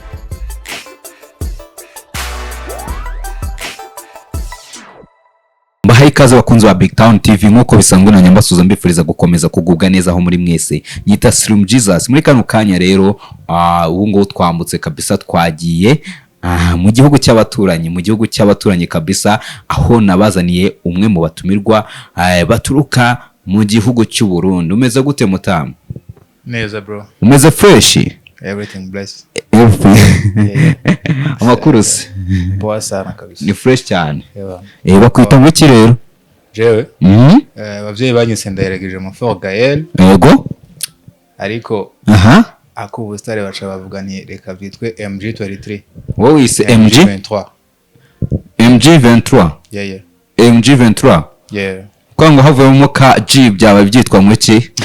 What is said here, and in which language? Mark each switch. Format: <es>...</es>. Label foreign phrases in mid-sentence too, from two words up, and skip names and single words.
<rw>Bahaye ikaze bakunzi ba BigTown TV nkuko bisanzwe na nyambasuza mbifuriza gukomeza kugubwa neza aho muri mwese nyita Slim Jesus muri kano kanya rero ubu ngo twambutse kabisa twagiye mu gihugu cy'abaturanyi kabisa aho nabazaniye umwe mu batumirwa baturuka mu gihugu cy'u Burundi umeze gute mutamu neza bro umeze fresh</rw> <en>everything blessed</en> <rw>amakuru se</rw> <sw>boa sana kabisa</sw> <rw>ni fresh cyane bakwita mu iki rero</rw> <rn>jewe abavyeyi banyise ndayeregeje mu Fort Gaël</rn> <rw>yego</rw> <rn>ariko akubustare baca bavuga ni reka byitwe MG23</rn> <rw>wowe wise MG23 MG23 kwango havuyemo ka G byaba byitwa mu ki</rw>